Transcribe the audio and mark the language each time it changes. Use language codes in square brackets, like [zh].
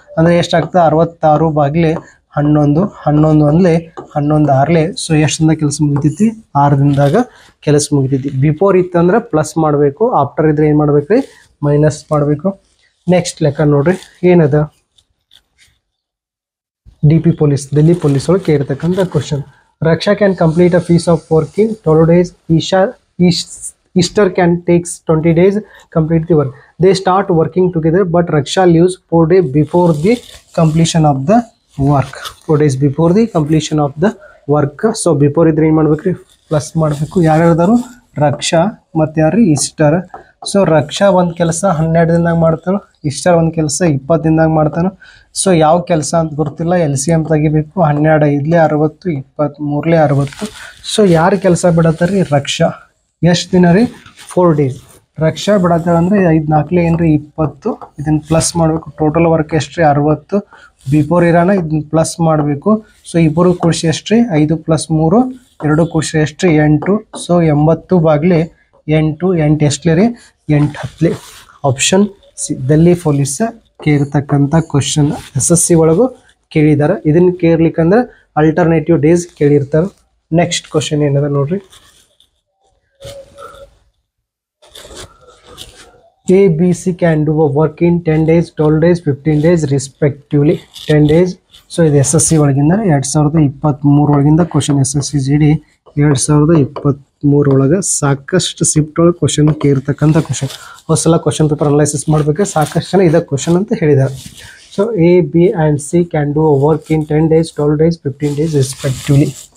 [kn] ಅಂದರೆ ಎಷ್ಟಾಗ್ತದೆ 66 ಬಾಗಿಲೆ 11, 11 1 11 6. ಸೊ ಎಷ್ಟಿಂದ ಕೆಲಸ ಮುಗಿತೈತಿ 6 ದಿನದಾಗ ಕೆಲಸ ಮುಗಿತೈತಿ. ಬಿಫೋರ್ ಇತ್ತಂದ್ರೆ ಪ್ಲಸ್ ಮಾಡಬೇಕು, ಆಫ್ಟರ್ ಇದ್ರೆ ಏನು ಮಾಡ್ಬೇಕು ರೀ ಮೈನಸ್ ಮಾಡಬೇಕು. ನೆಕ್ಸ್ಟ್ ಲೆಕ್ಕ ನೋಡ್ರಿ ಏನದ, D P police, Delhi police ಒಳಗೆ ಕೇಳಿರ್ತಕ್ಕಂಥ question. [en] Raksha can complete a piece of work in 12 days. Easter can takes 20 days complete the work. They start working together, but Raksha leaves 4 days before the completion of the work. 4 days before the completion of the work. So before [kn] ಇದ್ರೆ ಏನು ಮಾಡ್ಬೇಕ್ರಿ plus ಮಾಡಬೇಕು. ಯಾರ್ಯಾರು ರಕ್ಷಾ ಮತ್ತು ಯಾರು Easter. So ರಕ್ಷಾ ಒಂದು ಕೆಲಸ 12 ದಿನದಾಗ ಮಾಡ್ತಾನೆ, ಈಸ್ಟರ್ ಒಂದು ಕೆಲಸ 20 ದಿನದಾಗ ಮಾಡ್ತಾನೆ. ಸೊ ಯಾವ ಕೆಲಸ ಅಂತ ಗೊತ್ತಿಲ್ಲ, ಎಲ್ ಸಿ ಎಮ್ ತೆಗಿಬೇಕು. 12 5 60, 23 60. ಸೊ ಯಾರು ಕೆಲಸ ಬಿಡತ್ತಾರ್ರಿ ರಕ್ಷಾ. ಎಷ್ಟು ದಿನ ರೀ [en] 4 days. [kn] ರಕ್ಷಾ ಬಿಡತ್ತಾರ ಅಂದರೆ 5 4 ಏನ್ರಿ 20. ಇದನ್ನು ಪ್ಲಸ್ ಮಾಡಬೇಕು. ಟೋಟಲ್ ವರ್ಕ್ ಎಷ್ಟು ರೀ 60. ಬಿಫೋರ್ ಇರೋಣ ಇದನ್ನ ಪ್ಲಸ್ ಮಾಡಬೇಕು. ಸೊ ಇಬ್ಬರು ಕೂಡಿಸಿ ಎಷ್ಟು ರೀ 5 + 3 2 ಕೂಡಿಸಿ ಎಷ್ಟು ರೀ 8. ಸೊ 80 ಬಾಗಿಲೆ 8 8 ಎಷ್ಟಲೇ ರೀ 8 10. Option C Delhi police ಕೇಳಿರ್ತಕ್ಕಂಥ question. SSC ಒಳಗೂ ಕೇಳಿದ್ದಾರೆ. ಇದನ್ನು ಕೇಳಲಿಕ್ಕಂದ್ರೆ ಅಲ್ಟರ್ನೇಟಿವ್ ಡೇಸ್ ಕೇಳಿರ್ತಾರೆ. ನೆಕ್ಸ್ಟ್ ಕ್ವಶನ್ ಏನದ ನೋಡ್ರಿ, [en] A, B, C can do a work in 10 days, 12 days, 15 days respectively. 10 days. [kn] So ಇದು SSC ಒಳಗಿಂದ 2023 ಒಳಗಿಂದ ಕ್ವಶನ್. SSC GD 2023 ಒಳಗೆ ಸಾಕಷ್ಟು ಶಿಫ್ಟ್ ಒಳಗೆ question ಕೇಳಿರ್ತಕ್ಕಂಥ question. ಹೊಸಲ question paper analysis ಮಾಡಬೇಕು, ಸಾಕಷ್ಟು ಜನ ಇದೇ ಕ್ವಶನ್ ಅಂತ ಹೇಳಿದ್ದಾರೆ. [en] So A, B and C can do a work in 10 days, 12 days, 15 days respectively.